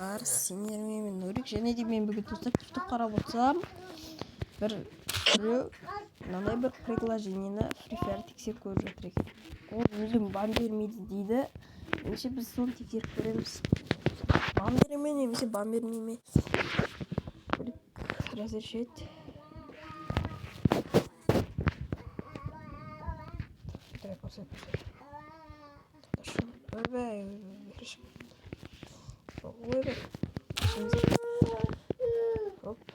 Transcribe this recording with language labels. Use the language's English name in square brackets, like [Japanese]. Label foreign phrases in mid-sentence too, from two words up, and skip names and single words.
[Kazakh] достар, сендермен мен Нурик, және де мен бүгін достар TikTok қарап отырсам бір мынандай бір предложениені Free Fire тексеріп көріп жатыр екен. Ол мүлдем бан бермейді дейді. Ендеше біз соны тексеріп көреміз. Бан бере ме немесе бан бермей ме? [Russian] Разрешить. Давай посмотрим. Ой, Оп.